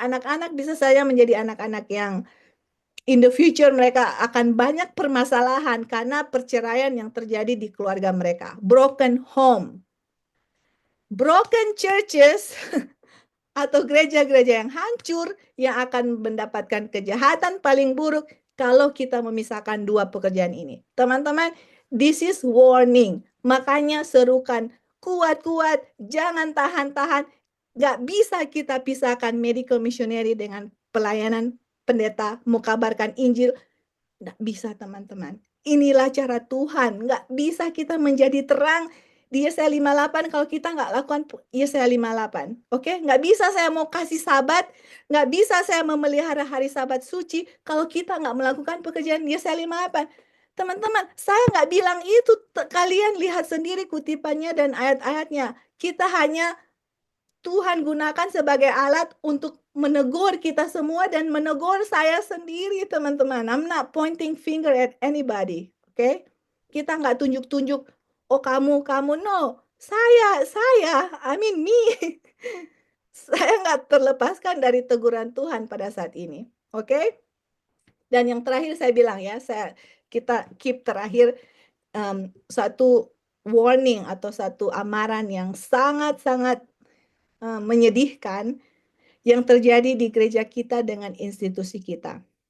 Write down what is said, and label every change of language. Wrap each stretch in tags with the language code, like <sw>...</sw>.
<id>Anak-anak bisa saja menjadi anak-anak yang</id> <en>in the future</en> <id>mereka akan banyak permasalahan karena perceraian yang terjadi di keluarga mereka.</id> <en>Broken home. Broken churches</en> <id>atau gereja-gereja yang hancur yang akan mendapatkan kejahatan paling buruk kalau kita memisahkan dua pekerjaan ini.</id> <en>Teman-teman, this is warning.</en> <id>Makanya serukan kuat-kuat, jangan tahan-tahan. Gak bisa kita pisahkan medical missionary dengan pelayanan pendeta, mengabarkan Injil. Gak bisa, teman-teman. Inilah cara Tuhan. Gak bisa kita menjadi terang di Yesaya 58 kalau kita nggak lakukan Yesaya 58. Oke? Nggak bisa saya mau kasih sabat, nggak bisa saya memelihara hari sabat suci kalau kita nggak melakukan pekerjaan Yesaya 58. Teman-teman, saya nggak bilang itu. Kalian lihat sendiri kutipannya dan ayat-ayatnya. Kita hanya Tuhan gunakan sebagai alat untuk menegur kita semua dan menegur saya sendiri, teman-teman.</id> <en>I'm not pointing finger at anybody.</en> <id>Oke? Kita nggak tunjuk-tunjuk, oh kamu, no. Saya,</id> <en>I mean me.</en> <id>Saya nggak terlepaskan dari teguran Tuhan pada saat ini. Oke? Dan yang terakhir saya bilang ya, kita keep terakhir satu warning atau satu amaran yang sangat-sangat menyedihkan yang terjadi di gereja kita dengan institusi kita.</id>